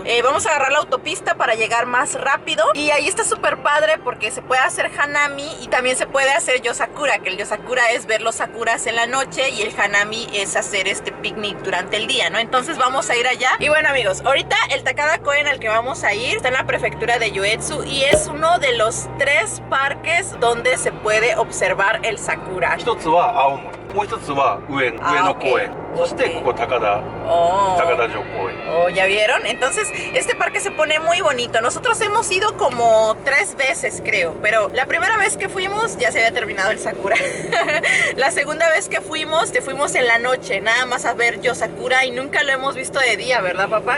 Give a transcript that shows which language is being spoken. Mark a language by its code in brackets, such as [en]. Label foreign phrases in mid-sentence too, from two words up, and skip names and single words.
[es] Vamos a agarrar la autopista para llegar más rápido. Y ahí está súper padre porque se puede hacer hanami y también se puede hacer yosakura, que el yosakura es ver los sakuras en la noche y el hanami es hacer este picnic durante el día, ¿no? Entonces vamos a ir allá. Y bueno, amigos, ahorita el Takada Koen al que vamos a ir está en la prefectura de Yoetsu y es uno de los 3 parques donde se puede observar el sakura. [ja] 一つは青森、もう一つは上野公園、そしてここ高田城公園。 [es] Oh, ¿ya vieron? Entonces, este parque se pone muy bonito. Nosotros hemos ido como 3 veces, creo, pero la primera vez que fuimos ya se había terminado el sakura. La segunda vez que fuimos en la noche, nada más a ver yosakura y nunca lo hemos visto de día, ¿verdad, papá?